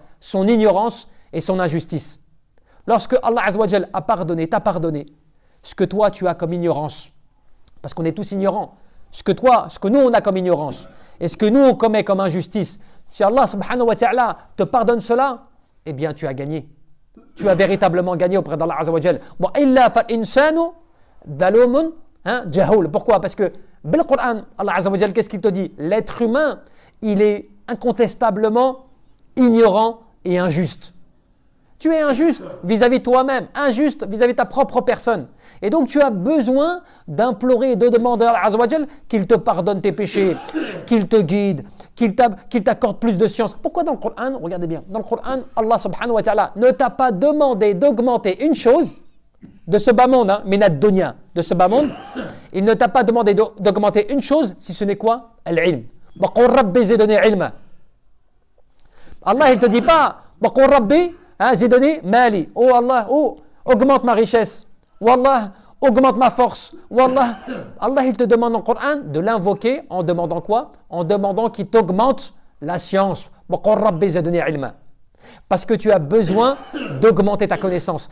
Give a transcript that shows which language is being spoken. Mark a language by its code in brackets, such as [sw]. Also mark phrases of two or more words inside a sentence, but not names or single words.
[fr] Son ignorance et son injustice. Lorsque Allah [ar] عز وجل [fr] a pardonné, t'a pardonné ce que toi tu as comme ignorance, parce qu'on est tous ignorants, ce que nous on a comme ignorance et ce que nous on commet comme injustice, si Allah [ar] سبحانه وتعالى [fr] te pardonne cela, eh bien tu as gagné. Tu as véritablement gagné auprès d'Allah [ar] عز وجل. وإلا فالإنسان ظلوم جهول. [fr] Pourquoi? Parce que dans le Coran, Allah [ar] عز وجل, [fr] qu'est-ce qu'il te dit? L'être humain, il est incontestablement ignorant et injuste. Tu es injuste vis-à-vis de toi-même, injuste vis-à-vis de ta propre personne. Et donc tu as besoin d'implorer et de demander à Allah [ar] عز وجل [fr] qu'il te pardonne tes péchés, qu'il te guide, qu'il t'accorde plus de science. Pourquoi dans le Coran, regardez bien, dans le Coran, Allah [ar] سبحانه وتعالى [fr] ne t'a pas demandé d'augmenter une chose de ce bas monde, [ar] من الدنيا, [fr] de ce bas monde, il ne t'a pas demandé d'augmenter une chose, si ce n'est quoi? [ar] العلم. وقل رب زدني علما. Allah, [fr] il ne te dit pas, [ar] وقل رب زدني مالا. [fr] Oh Allah, oh, augmente ma richesse. Wallah, augmente ma force. Wallah, Allah, il te demande dans le Coran de l'invoquer en demandant quoi? En demandant qu'il t'augmente la science. Parce que tu as besoin d'augmenter ta connaissance.